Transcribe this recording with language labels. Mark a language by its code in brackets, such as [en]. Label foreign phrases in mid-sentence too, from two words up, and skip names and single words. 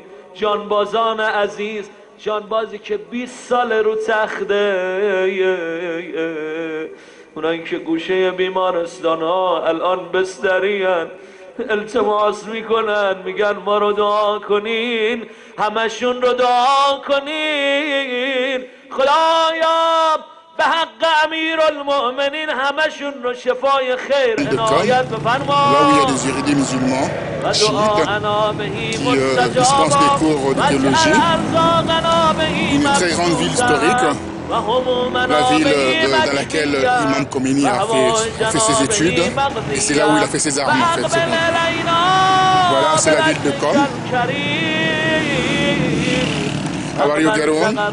[fa] جانبازان عزیز، جانبازی که 20 سال رو تخته، اونایی که گوشه بیمارستان ها الان بسترین، التماس میکنن، میگن ما رو دعا کنین، همشون رو دعا کنین. خدایا به حق امیرالمؤمنین همشون رو شفای خیر عنایت بفرما. [fr] Là où il y a des érudits musulmans, chiites, qui dispensent des cours de théologie. Une très grande ville historique, la ville dans laquelle Imam Khomeini a fait ses études, et c'est là où il a fait ses armes en fait. Voilà, c'est la ville de Qom. [en] How are you, Garoun?